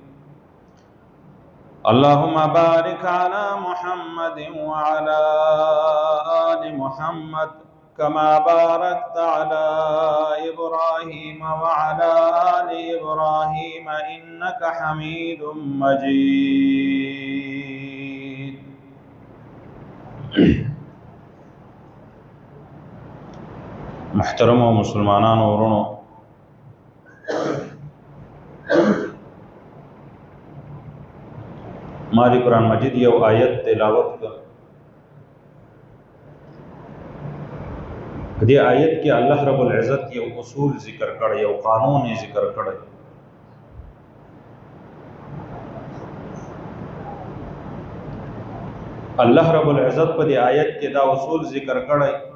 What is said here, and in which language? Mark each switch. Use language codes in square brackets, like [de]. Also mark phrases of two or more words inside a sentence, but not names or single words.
[ar] اللهم بارك على محمد وعلى آل محمد كما باركت على إبراهيم وعلى آل إبراهيم إنك حميد [ps] مجيد محترم مسلمانان ورونو ماری قرآن مجید یو آیت تلاوت کر دې آیت کې [ar] الله رب العزت [ps] یو اصول ذکر کړی یو قانون ذکر کړی [ar] الله رب العزت [ps] په دې آیت کې دا اصول ذکر کړی